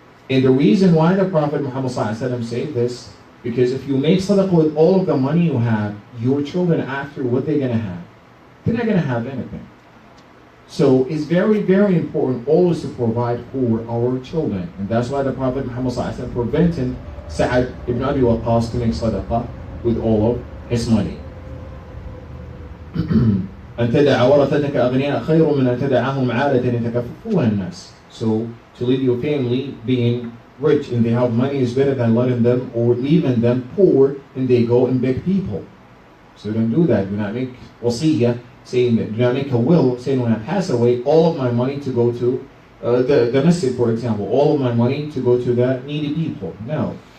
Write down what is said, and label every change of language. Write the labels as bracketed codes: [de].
[en] And the reason why the Prophet Muhammad ﷺ said this, because if you make sadaqah with all of the money you have, your children after, what they're going to have? They're not going to have anything. So it's very, very important always to provide for our children. And that's why the Prophet Muhammad ﷺ Sa'ad ibn Abi Waqqas to make sadaqah with all of his money. [ar] أن تدع ورثتك أغنياء خير من أن تدعهم عالة يتكففون الناس. [en] So to leave your family being rich and they have money is better than letting them or leaving them poor and they go and beg people. So don't do that. Do not make wasiyah saying that. Do not make a will saying when I pass away, all of my money to go to the masjid, for example, all of my money to go to the needy people. No.